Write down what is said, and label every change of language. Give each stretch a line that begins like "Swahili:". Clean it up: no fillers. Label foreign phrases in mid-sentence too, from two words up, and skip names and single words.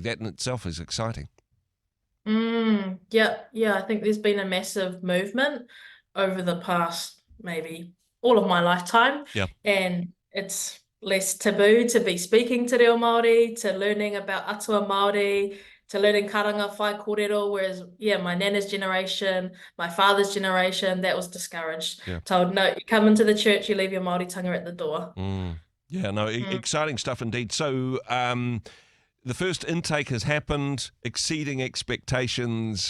English: That in itself is exciting. I think there's been a massive movement over the past maybe all of my lifetime, and it's less taboo to be speaking
Māori: Te Reo Māori,
English: to learning about
Māori: atua Māori,
English: to learning
Māori: karanga whai kōrero,
English: whereas my nana's generation, my father's generation, that was discouraged. Told, no, you come into the church, you leave your
Māori: Māori tanga
English: at the door. Exciting stuff indeed. So The first intake has happened, exceeding expectations.